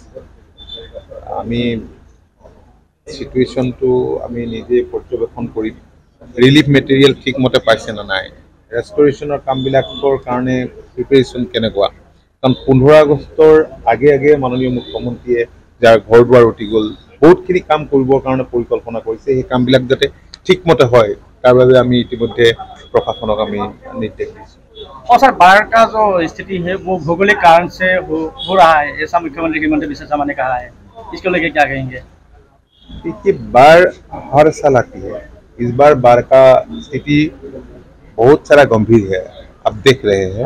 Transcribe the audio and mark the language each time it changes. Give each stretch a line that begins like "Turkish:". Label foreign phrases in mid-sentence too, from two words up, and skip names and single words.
Assamese: আমি চিটুৱেশ্যনটো আমি নিজে পৰ্যবেক্ষণ কৰিম,
English: relief material
Assamese: ঠিকমতে পাইছে নে নাই, ৰেষ্টৰেশ্যনৰ কামবিলাকৰ কাৰণে প্ৰিপেৰেশ্যন কেনেকুৱা। কাৰণ 15 আগষ্টৰ আগে আগে মাননীয় মুখ্যমন্ত্ৰীয়ে যাৰ ঘৰ দুৱাৰ উটি গ'ল, বহুতখিনি কাম কৰিবৰ কাৰণে পৰিকল্পনা কৰিছে। সেই কামবিলাক যাতে ঠিকমতে হয় তাৰ বাবে আমি ইতিমধ্যে
Hindi: प्रशासनक हमें निर्देश और सर बाढ़ का जो स्थिति है वो भौगोलिक कारण से हो रहा है, ऐसा मुख्यमंत्री हेमंत बिस्वा शर्मा ने कहा है, इसको लेकर क्या कहेंगे? देखिए, बाढ़ हर साल आती है। इस बार बाढ़ का स्थिति बहुत सारा गंभीर है, आप देख रहे हैं।